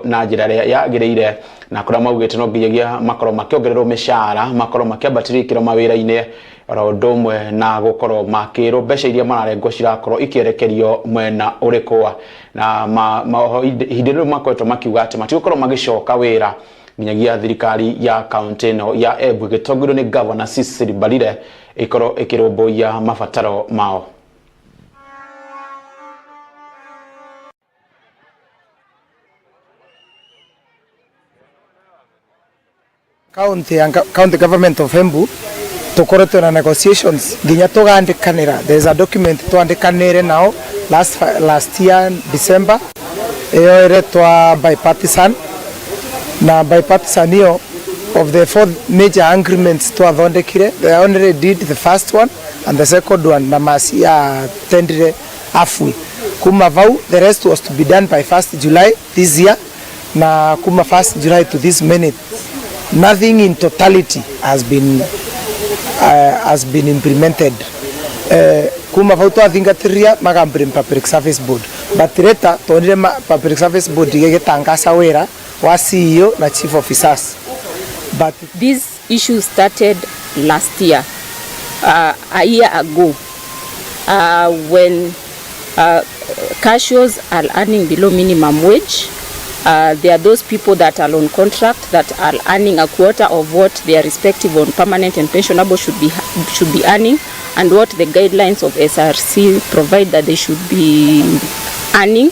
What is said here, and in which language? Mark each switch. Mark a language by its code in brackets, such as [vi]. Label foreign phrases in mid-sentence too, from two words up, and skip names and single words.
[ki] na njira ria yagiriire na kuria maugite no nginyagia makorwo makiongererwo mishara makorwo makiambatirikira mawira-ini oro ndomwe na gukorwo makirwo mbeca iria mararengwo cirakorwo ikierekerio mwena urikwa na hindi riu makoretwo makiuga ati matigukorwo magicoka wira nginyagia thirikari ya kaunti no ya Embu igitongorwo ni Governor Cecily Mbarire ikorwo ikirumbuia mabataro mao. [en] County government [ki] of Embu tukoretwo na negotiations ginya tugandikanira. [en] There is a document twandikanire now last year December [ki] iyo iretwa [en] bipartisan na bipartisan hiyo of the four major agreements twathondekire. They only did the first one and the second one [ki] na masi ya tendire afwi kuma vau. [en] The rest was to be done by 1st July this year [ki] na kuma [en] 1st July to this minute nothing in totality has been implemented. [ki] Kuma vau twathingatiriria magambire Public Service Board [en] but later [ki] tonire Public Service Board igitangasa wira wa CEO na [en] chief officers. But this issue started last year, a year ago, when cashiers are earning below minimum wage. There are those people that are on contract that are earning a quarter of what their respective on permanent and pensionable should be earning, and what the guidelines of SRC provide that they should be earning.